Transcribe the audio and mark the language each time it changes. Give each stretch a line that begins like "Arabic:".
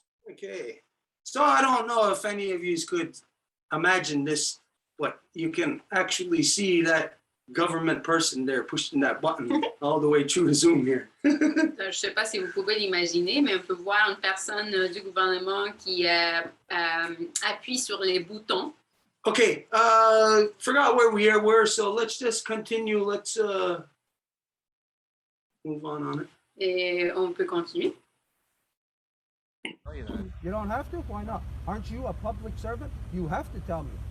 English: Okay, so I don't know if any of you could imagine this, but you can actually see that government person there pushing that button all the way through the Zoom here.
French: Je ne sais pas si vous pouvez l'imaginer, mais on peut voir une personne du gouvernement qui appuie sur les boutons.
English: Okay, forgot where we were, so let's just continue. Let's move on it.
French: Et on peut continuer.
English: Tell you that. You You don't have to? Why not? Aren't you a public servant? You have to tell me.